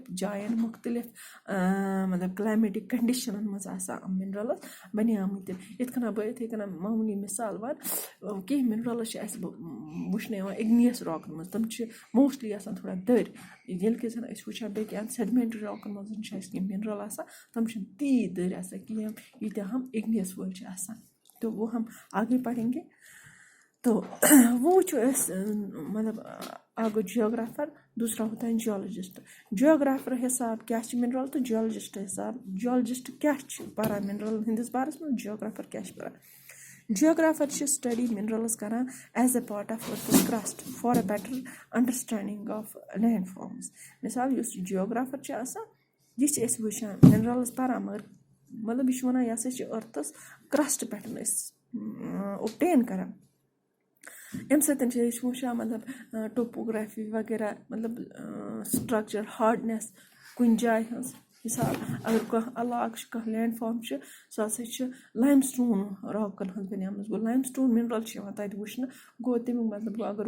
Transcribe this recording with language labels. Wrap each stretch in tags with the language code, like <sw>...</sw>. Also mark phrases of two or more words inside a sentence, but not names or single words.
<ks>جایَن مُختلِف مطلب کٕلایمیٹِک کَنڈِشَنَن منٛز آسان یِم مِنرَلٕز بَنیمٕتۍ یِتھ کٔنۍ بہٕ یِتھَے کٔنۍ معموٗلی مِثال وَنہٕ کینٛہہ مِنرَلٕز چھِ اَسہِ وٕچھنہٕ یِوان اِگنِیَس راکَن منٛز تِم چھِ موسٹلی آسان تھوڑا دٔرۍ ییٚلہِ کہِ زَن أسۍ وٕچھان بیٚکہِ اَندٕ سٮ۪ڈمٮ۪نٛٹری راکَن منٛز چھِ اَسہِ کینٛہہ مِنرَل آسان تِم چھِنہٕ تیٖتۍ دٔرۍ آسان کینٛہہ ییٖتیٛاہ ہم اِگنِیَس وٲلۍ چھِ آسان تو</ks> <ur>وہ ہم آگے پڑھیں گے تو وہ</ur> <ks>وٕچھو أسۍ مطلب اکھ گوٚو جیوگرافر</ks> <ur>دوسرا ہوتا ہے</ur> <ks>جیولوجسٹ جیوگرافر حساب کیٛاہ چھِ مِنرَل تہٕ جیولوجسٹ حساب جیولوجسٹ کیٛاہ چھِ پَران مِنرَلَن ہِنٛدِس بارَس منٛز جیوگرافر کیٛاہ چھِ پَران جیوگرافر چھِ</ks> <en>study minerals</en> <ks>کَران</ks> <en>as a part of earth's crust for a better understanding of land forms</en> <ks>مِثال یُس جیوگرافر چھِ آسان یہِ چھِ أسۍ وٕچھان مِنرَلٕز پَران مگر مطلب یہِ چھُ وَنان یہِ ہسا چھِ أرتھَس کرٛسٹ پٮ۪ٹھ أسۍ اوٚبٹین کَران اَمہِ سۭتۍ چھِ أسۍ وٕچھان مطلب ٹوپوگرافی وغیرہ مطلب سٹرٛکچَر ہاڈنٮ۪س کُنہِ جایہِ ہٕنٛز مِثال اگر کانٛہہ علاقہٕ چھُ کانٛہہ لینڈ فارم چھُ سُہ ہسا چھُ لایِم سٹون راکَن ہٕنٛز بَنیمٕژ گوٚو</ks> <en>limestone mineral</en> <ks>چھِ یِوان تَتہِ وٕچھنہٕ گوٚو تَمیُک مطلب گوٚو اگر</ks>